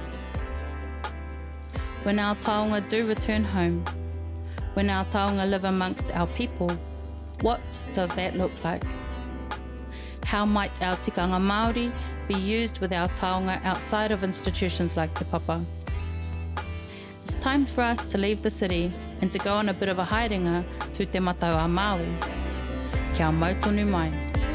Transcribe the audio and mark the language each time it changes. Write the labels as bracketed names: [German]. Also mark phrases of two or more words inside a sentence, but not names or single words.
[English] When our taonga do return home, when our taonga live amongst our people, what does that look like? How might our [Māori] tikanga Māori [English] be used with our taonga outside of institutions like Te Papa? It's time for us to leave the city and to go on a bit of a haerenga to te matau a Māui. [Māori] Kia mautonu mai.